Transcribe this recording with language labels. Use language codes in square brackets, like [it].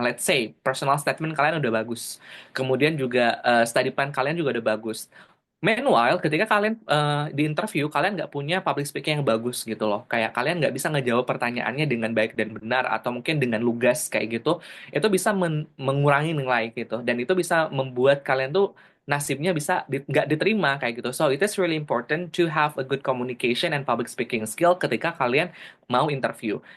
[en] Let's say, [id] personal statement kalian udah bagus. Kemudian juga study plan kalian juga udah bagus. Meanwhile, ketika kalian di interview, kalian nggak punya public speaking yang bagus gitu loh. Kayak kalian nggak bisa ngejawab pertanyaannya dengan baik dan benar, atau mungkin dengan lugas kayak gitu. Itu bisa mengurangi nilai gitu. Dan itu bisa membuat kalian tuh nasibnya bisa nggak diterima kayak gitu. [en] So, it is really important to have a good communication and public speaking skill [id] ketika kalian mau interview.